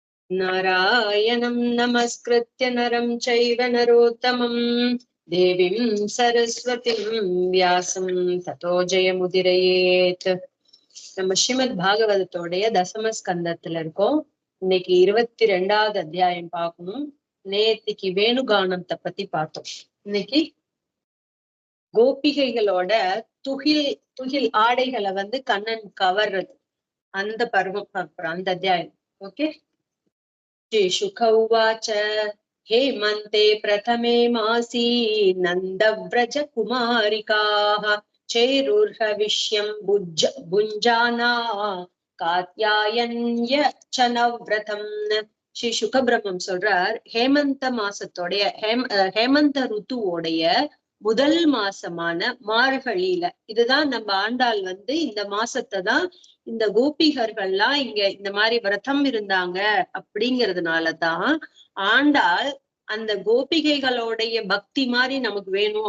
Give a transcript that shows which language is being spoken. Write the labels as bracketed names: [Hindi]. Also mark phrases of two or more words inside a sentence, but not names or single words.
[Sanskrit] नारायणं नमस्कृत्य नरं चैव नरोत्तमं देवीं सरस्वतीं व्यासं ततो जयमुदीरयेत्. [Tamil] நம்ம ஸ்ரீமத் பாகவதத்தோடைய தசம ஸ்கந்தத்துல இருக்கோம். இன்னைக்கு 22வது அத்தியாயம் பார்க்கணும். நேத்திக்கு வேணுகானத்தை பத்தி பார்த்தோம். இன்னைக்கு கோபிகைகளோட துகில் ஆடைகளை கண்ணன் கவர்றது, அந்த பருவம் பார்க்கிறோம், அந்த அத்தியாயம். ஓகே. [Sanskrit] श्रीशुक उवाच हेमन्ते प्रथमे मासी नन्दव्रज कुमारिकाः चेरुर्हविष्यं भुञ्जाना कात्यायन्य च नव्रतम्. [Tamil] ஸ்ரீ சுகபிரம்மம் சொல்றார், ஹேமந்த மாசத்தோடைய ஹேமந்த ருத்துவோடைய முதல் மாசமான மார்கழியில, இதுதான் நம்ம ஆண்டாள் இந்த மாசத்தை தான் இந்த கோபிகர்கள்லாம் இங்க இந்த மாதிரி விரதம் இருந்தாங்க. அப்படிங்கிறதுனாலதான் ஆண்டாள் அந்த கோபிகைகளோடைய பக்தி மாதிரி நமக்கு வேணும்.